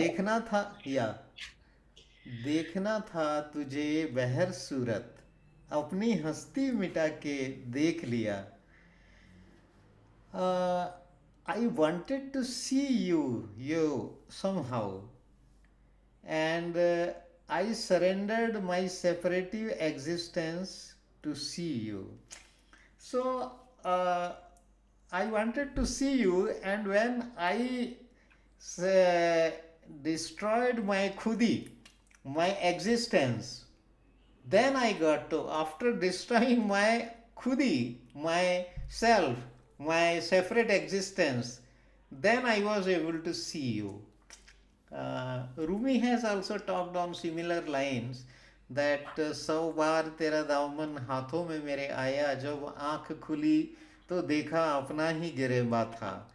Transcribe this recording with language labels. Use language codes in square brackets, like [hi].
[hi] देखना था, या देखना था तुझे बहर सूरत, अपनी हस्ती मिटा के देख लिया. [en] uh, I wanted to see you somehow, and I surrendered my separative existence to see you. So uh, I wanted to see you, and when I uh, destroyed my khudi, my existence, then I got to, after destroying my khudi, my self, my separate existence, then I was able to see you. Rumi has also talked on similar lines that [hi] सौ बार तेरा दामन हाथों में मेरे आया, जब आंख खुली तो देखा अपना ही गिरेबा था.